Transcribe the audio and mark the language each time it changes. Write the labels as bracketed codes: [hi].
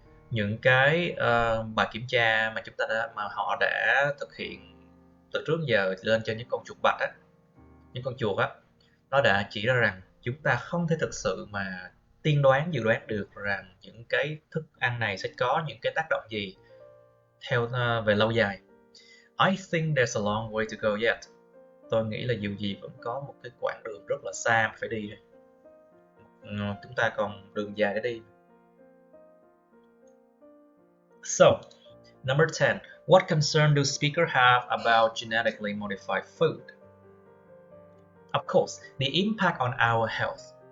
[vi] Những cái bài kiểm tra mà họ đã thực hiện từ trước giờ lên cho những con chuột bạch á, những con chuột á, nó đã chỉ ra rằng chúng ta không thể thực sự mà dự đoán được rằng những cái thức ăn này sẽ có những cái tác động gì về lâu dài. [en] I think there's a long way to go yet. [vi] Tôi nghĩ là dù gì vẫn có một cái quãng đường rất là xa phải đi. Chúng ta còn đường dài để đi. [en] So, number 10. What concern do speakers have about genetically modified food? Of course, the impact on our health.